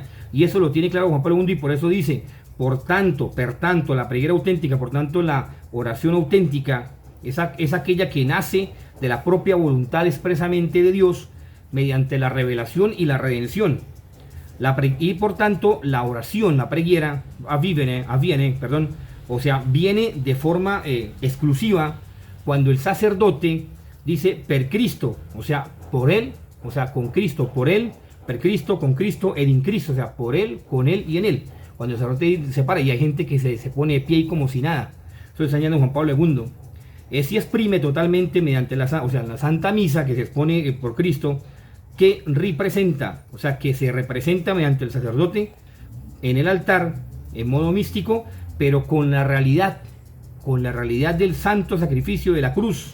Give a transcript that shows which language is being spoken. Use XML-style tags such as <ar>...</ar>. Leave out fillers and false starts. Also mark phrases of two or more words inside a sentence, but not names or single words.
<es>Y eso lo tiene claro Juan Pablo II, y por eso dice, por tanto,</es> <it>la preghiera</it> <es>auténtica, por tanto, la oración auténtica es aquella que nace de la propia voluntad expresamente de Dios mediante la revelación y la redención. Y por tanto, la oración,</es> <it>la preghiera, avviene,</it> <es>o sea, viene de forma exclusiva cuando el sacerdote dice</es> <it>per Cristo,</it> <es>o sea, por Él, o sea, con Cristo, por Él,</es> <it>per Cristo, con Cristo, ed in Cristo,</it> <es>o sea, por Él, con Él y en Él. Cuando el sacerdote se para, y hay gente que se pone de pie y como si nada. Eso está enseñando Juan Pablo II. Se exprime totalmente mediante la Santa Misa, que se expone por Cristo, que representa, o sea, que se representa mediante el sacerdote en el altar, en modo místico, pero con la realidad del santo sacrificio de la cruz.</es>